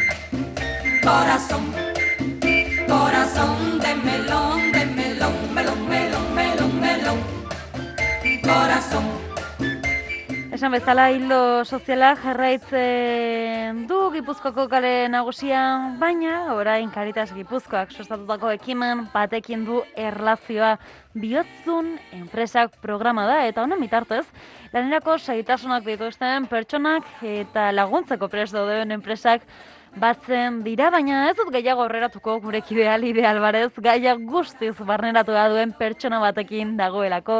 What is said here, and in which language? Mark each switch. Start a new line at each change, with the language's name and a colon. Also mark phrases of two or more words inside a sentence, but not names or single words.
Spanish: Corazón, corazón de melón, melón, melón, melón, melón. Corazón.
Basque: Esan bezala hildo soziala jarraitzen du Gipuzkoako kale nagusian, baina orain Caritas Gipuzkoak sustatutako ekimen batekin du erlazioa. Bihotzun enpresak programa da eta honen bitartez lanerako zailtasunak dituzten pertsonak eta laguntzeko prest dauden enpresak batzen dira, baina ez dut gehiago aurreratuko gure kidea Lidia Alvarez, gaia guztiz barneratua duen pertsona batekin dagoelako.